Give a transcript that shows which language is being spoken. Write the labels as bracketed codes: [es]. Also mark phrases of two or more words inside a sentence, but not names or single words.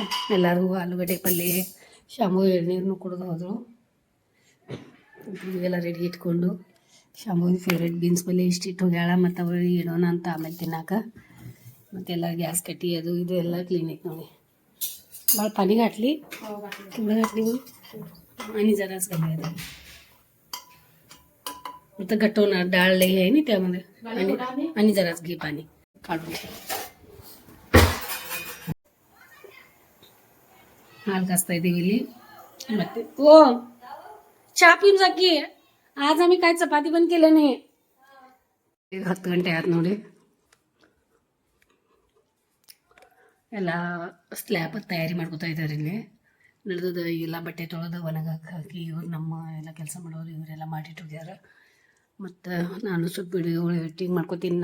[kn] ಎಲ್ಲರಿಗೂ ಆಲೂಗಡ್ಡೆ ಪಲ್ಯ, ಶಾಂಭು ಎಳ್ನೀರನ್ನು ಕುಡಿದು ಹೋದರು. ಇವೆಲ್ಲ ರೆಡಿ ಇಟ್ಕೊಂಡು ಶಾಂಭವಿ [en] favourite beans [kn] ಪಲ್ಯ ಇಷ್ಟಿಟ್ಟು ಹೋಗ್ಯಾಳ. ಮತ್ತು ಅವಳು ಇಡೋಣ ಅಂತ ಆಮೇಲೆ ತಿನ್ನಾಕ. ಮತ್ತೆಲ್ಲ ಗ್ಯಾಸ್ ಕಟ್ಟಿ ಅದು ಇದು ಎಲ್ಲ ಕ್ಲೀನ್ ಐತೆ ನೋಡಿ. ಭಾಳ ಪಾನಿಗೆ ಹಾಕ್ಲಿ, ತುಂಬ ಹಾಕ್ಲಿ. [mr] आणि जराच घालायचं. आता घटवणार डाळ लई आहे ना त्यामध्ये, आणि जराच घे पाणी काढून. [kn] ಹಾಲು ಕಾಸ್ತಾ ಇದ್ದೀವಿ ಇಲ್ಲಿ. [mr] ಮತ್ತೆ ओ चहा पिऊन जा की, आज आम्ही काय चपाती पण केलं नाही. [kn] ಈಗ 10 ಗಂಟೆ ಆಯ್ತು ನೋಡಿ. ಎಲ್ಲ ಸ್ಲ್ಯಾಬ್ ತಯಾರಿ ಮಾಡ್ಕೊತಾ ಇದ್ದಾರೆ ಇಲ್ಲಿ. ನಡೆದದ ಎಲ್ಲ ಬಟ್ಟೆ ತೊಳೆದು ಒಣಗಕ್ಕೆ ಹಾಕಿ ಇವ್ರು ನಮ್ಮ ಎಲ್ಲ ಕೆಲಸ ಮಾಡೋರು ಇವರೆಲ್ಲ ಮಾಡಿಟ್ಟಿದ್ದಾರೆ. ಮತ್ತು ನಾನು ಸ್ವಲ್ಪ [en] video editing [kn] ಮಾಡ್ಕೊತೀನಿ.